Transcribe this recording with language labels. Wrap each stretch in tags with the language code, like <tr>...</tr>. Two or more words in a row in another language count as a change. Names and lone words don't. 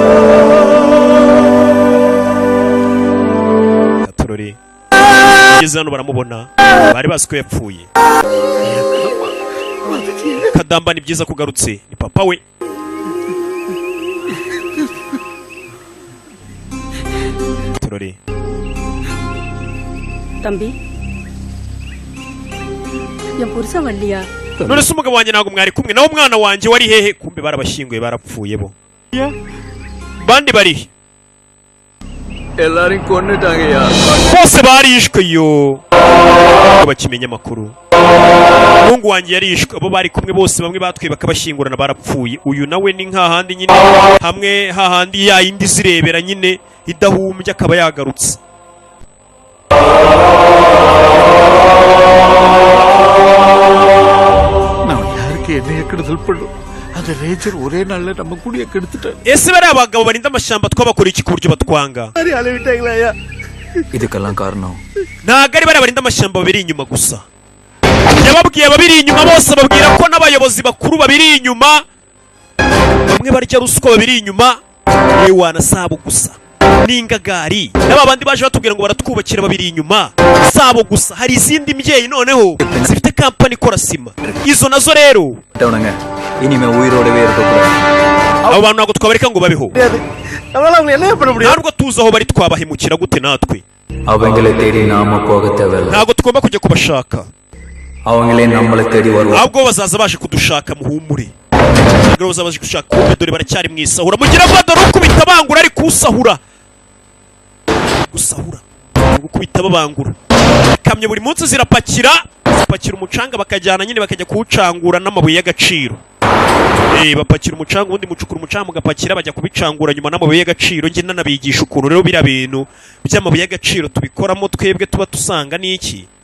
<rw>Katurori yageze hano baramubona, bari bazi ko yapfuye. Kadamba ni byiza kugarutse, ni papa we. Turori</rw> <ta>தம்பி, என் புருஷன் வரலையா?</ta> <rw>none se umugabo wanjye ntabwo mwari kumwe naho umwana wanjye wari hehe kumbe barabashyinguye barapfuye bo bandi bari</rw> <ta>எல்லாரையும் கொன்னுட்டாங்கய்யா</ta> <rw>bose barishwe yo bakimenya amakuru umuhungu wanjye yarishwe abo bari kumwe bose bamwe batwiye bakabashyingurana barapfuye uyu nawe ni nk'ahandi nyine hamwe hahandi ya indi zirebera nyine idahumbye akaba yagarutse</rw> <ta>நான் யாருக்கு என்னைய கெடுதல் பண்ணும் அந்த ரேஞ்சர் ஒரே நாள்ல நம்ம கூடிய கெடுத்துட்டான்</ta> <rw>ese bari abagabo barinda amashyamba twabakora iki ku buryo batwanga</rw> <ta>அலைவிட்டாங்களா ஐயா இதுக்கெல்லாம் காரணம்</ta> <rw>ntabwo ari bari barinda amashyamba babiri inyuma gusa yababwiye babiri inyuma bose babwira ko n'abayobozi bakuru babiri inyuma bamwe barya ruswa babiri inyuma yewe wanasabo gusa n'ingagari n'aba bandi baje batubwira ngo baratwubakira babiri inyuma sabo gusa hari izindi mbyeyi noneho zifite kampani ikora sima izo nazo rero</rw> <ta>விட்டவனுங்க இனிமே உயிரோடவே இருக்கக்கூடாது</ta> <rw>abo bantu ntabwo twabareka ngo babeho</rw> <ta>அவளால அவங்க என்ன பண்ண முடியும்</ta> <rw>ntabwo tuzi aho bari twabahemukira gute natwe</rw> <ta>அவங்களே தேடி நாம போக தேவையில்லை</ta> <rw>ntabwo tugomba kujya kubashaka</rw> <ta>அவங்களே நம்மளை தேடி வருவாங்க</ta> <rw>ahubwo bazaza baje kudushaka muhumure ntabwo bazaza baje gushaka kumbe dore baracyari mu isahura mugira ngo dore ukubita bangura ari kusahura gusahura gukubita babangura ikamyo buri munsi zirapakira umucanga bakajyana nyine bakajya kuwucangura n'amabuye y'agaciro bapakira umucanga ubundi mucukura umucanga mugapakira bajya kubicangura nyuma n'amabuye y'agaciro njye nanabigisha ukuntu rero biriya bintu by'amabuye y'agaciro tubikoramo twebwe tuba dusanga n'iki</rw>